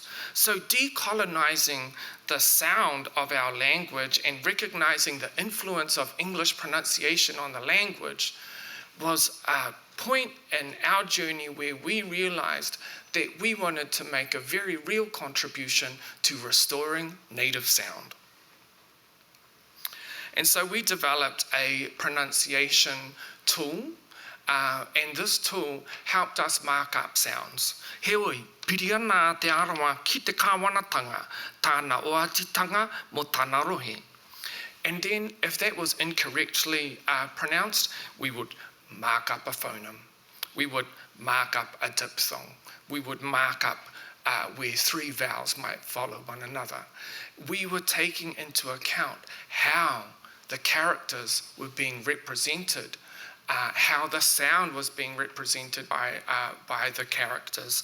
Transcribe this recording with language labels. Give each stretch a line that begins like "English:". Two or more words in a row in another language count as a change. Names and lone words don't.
English: So decolonizing the sound of our language and recognizing the influence of English pronunciation on the language was a point in our journey where we realized that we wanted to make a very real contribution to restoring native sound. And so we developed a pronunciation tool, and this tool helped us mark up sounds.
Māori: Heoi, piria nā te arawa ki te kāwanatanga, tāna oatitanga mo tāna rohe.
English: And then if that was incorrectly pronounced, we would mark up a phoneme. We would mark up a diphthong. We would mark up where three vowels might follow one another. We were taking into account how the characters were being represented, how the sound was being represented by the characters.